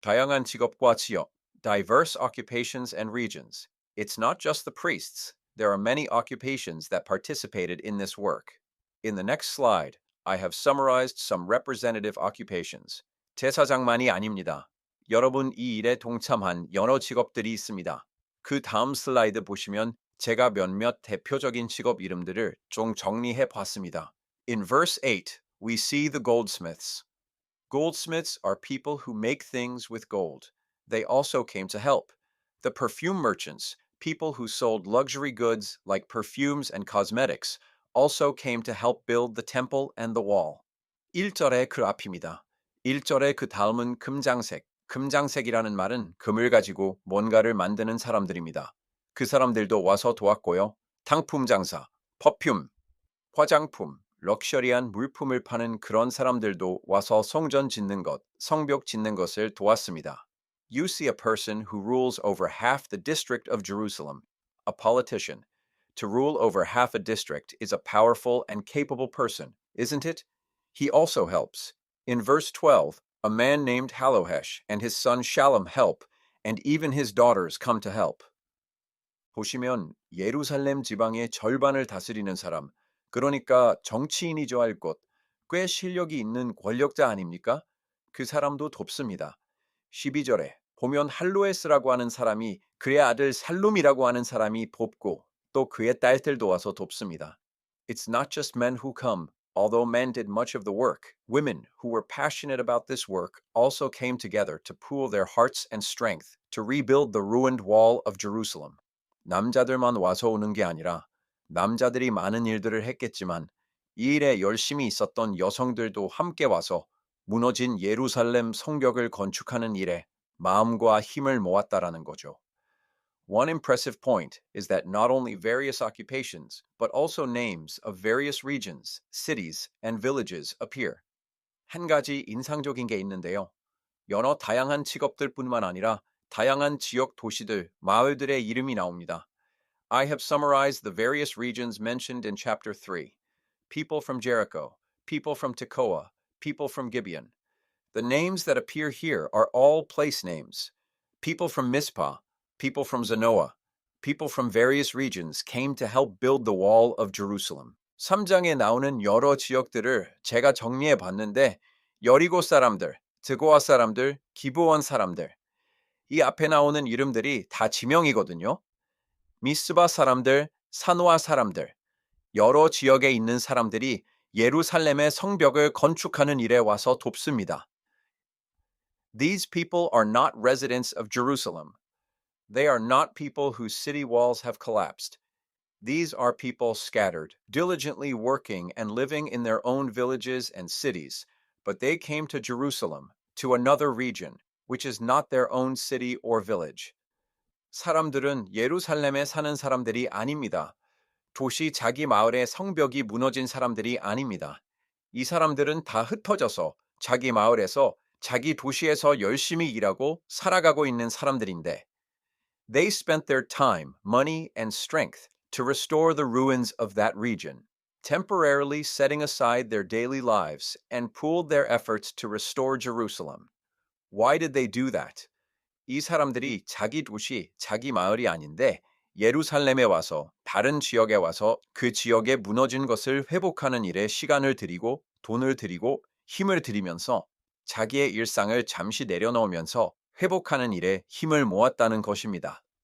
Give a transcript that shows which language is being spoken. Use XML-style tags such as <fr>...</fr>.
<ko>다양한 직업과 지역,</ko> <en>diverse occupations and regions. It's not just the priests. There are many occupations that participated in this work. In the next slide, I have summarized some representative occupations.</en> <ko>제사장만이 아닙니다. 여러분 이 일에 동참한 여러 직업들이 있습니다. 그 다음 슬라이드 보시면 제가 몇몇 대표적인 직업 이름들을 좀 정리해 봤습니다.</ko> <en>In verse 8, we see the goldsmiths. Goldsmiths are people who make things with gold. They also came to help. The perfume merchants, people who sold luxury goods like perfumes and cosmetics, also came to help build the temple and the wall.</en> <ko>1절의 그 앞입니다. 1절의 그 다음은 금장색. 금장색이라는 말은 금을 가지고 뭔가를 만드는 사람들입니다. 그 사람들도 와서 도왔고요. 당품 장사, 퍼퓸, 화장품, 럭셔리한 물품을 파는 그런 사람들도 와서 성전 짓는 것, 성벽 짓는 것을 도왔습니다.</ko> <en>You see a person who rules over half the district of Jerusalem, a politician. To rule over half a district is a powerful and capable person, isn't it? He also helps. In verse 12, a man named Halohesh and his son Shallum help, and even his daughters come to help.</en> <ko>보시면 예루살렘 지방의 절반을 다스리는 사람, 그러니까 정치인이죠 할 것, 꽤 실력이 있는 권력자 아닙니까? 그 사람도 돕습니다. 12절에 보면 할로에스라고 하는 사람이 그의 아들 살룸이라고 하는 사람이 돕고 또 그의 딸들도 와서 돕습니다.</ko> <en>It's not just men who come. Although men did much of the work, women who were passionate about this work also came together to pool their hearts and strength to rebuild the ruined wall of Jerusalem.</en> <ko>남자들만 와서 오는 게 아니라 남자들이 많은 일들을 했겠지만 이 일에 열심히 있었던 여성들도 함께 와서 무너진 예루살렘 성벽을 건축하는 일에 마음과 힘을 모았다라는 거죠.</ko> <en>One impressive point is that not only various occupations, but also names of various regions, cities, and villages appear.</en> <ko>한 가지 인상적인 게 있는데요. 여러 다양한 직업들뿐만 아니라 다양한 지역 도시들, 마을들의 이름이 나옵니다.</ko> <en>I have summarized the various regions mentioned in chapter 3. People from Jericho, people from Tekoa, people from Gibeon. The names that appear here are all place names. People from Mizpah, people from Zanoah, people from various regions came to help build the wall of Jerusalem.</en> <ko>3장에 나오는 여러 지역들을 제가 정리해 봤는데 여리고 사람들, 드고아 사람들, 기브온 사람들. 이 앞에 나오는 이름들이 다 지명이거든요. 미스바 사람들, 사노아 사람들. 여러 지역에 있는 사람들이 예루살렘의 성벽을 건축하는 일에 와서 돕습니다.</ko> <en>These people are not residents of Jerusalem. They are not people whose city walls have collapsed. These are people scattered, diligently working and living in their own villages and cities, but they came to Jerusalem, to another region, which is not their own city or village.</en> <ko>사람들은 예루살렘에 사는 사람들이 아닙니다. 도시 자기 마을의 성벽이 무너진 사람들이 아닙니다. 이 사람들은 다 흩어져서 자기 마을에서 자기 도시에서 열심히 일하고 살아가고 있는 사람들인데</ko> <en>They spent their time, money, and strength to restore the ruins of that region, temporarily setting aside their daily lives and pooled their efforts to restore Jerusalem. Why did they do that?</en> <ko>이 사람들이 자기 도시, 자기 마을이 아닌데 예루살렘에 와서 다른 지역에 와서 그 지역에 무너진 것을 회복하는 일에 시간을 들이고 돈을 들이고 힘을 들이면서 자기의 일상을 잠시 내려놓으면서 회복하는 일에 힘을 모았다는 것입니다.</ko>